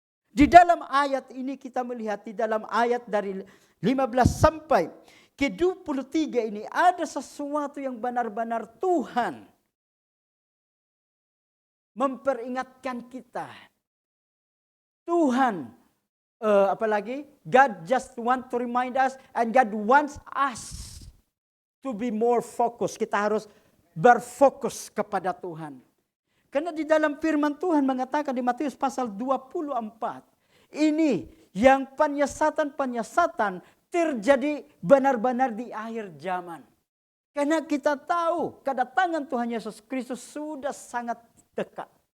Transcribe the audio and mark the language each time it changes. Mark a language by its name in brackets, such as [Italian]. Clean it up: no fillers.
[Indonesian] Di dalam ayat ini kita melihat, di dalam ayat dari 15 sampai ke 23 ini ada sesuatu yang benar-benar Tuhan memperingatkan kita. Tuhan, apalagi [English] God just want to remind us, and God wants us to be more focused. [Indonesian] Kita harus berfokus kepada Tuhan. Karena di dalam firman Tuhan mengatakan di Matius pasal 24, ini yang penyesatan terjadi benar-benar di akhir zaman. Karena kita tahu kedatangan Tuhan Yesus Kristus sudah sangat dekat.